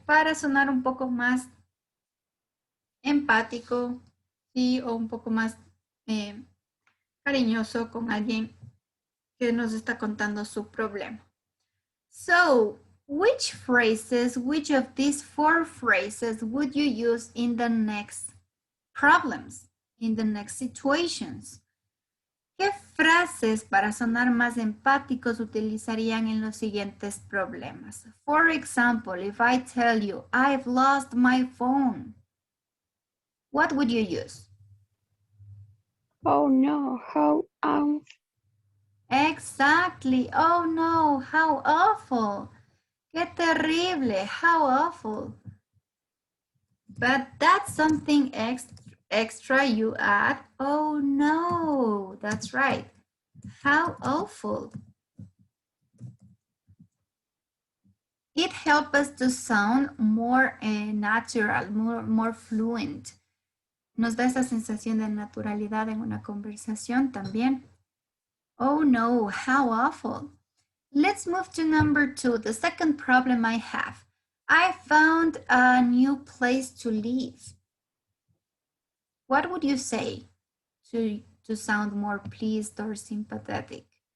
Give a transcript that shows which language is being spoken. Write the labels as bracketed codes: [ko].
[es] Para sonar un poco más empático, ¿sí? O un poco más cariñoso con alguien que nos está contando su problema. [en] So, which of these four phrases would you use in the next problems, in the next situations? [es] ¿Qué frases para sonar más empáticos utilizarían en los siguientes problemas? [en] For example, if I tell you, I've lost my phone, what would you use? Oh no, how Exactly. Oh no, how awful. [es] Qué terrible, [en] how awful. But that's something extra you add. Oh no, that's right. How awful. It helps us to sound more natural, more fluent. [es] Nos da esa sensación de naturalidad en una conversación también. [en] Oh no, how awful. Let's move to number 2, the second problem I have. I found a new place to live. What would you say to sound more pleased or sympathetic?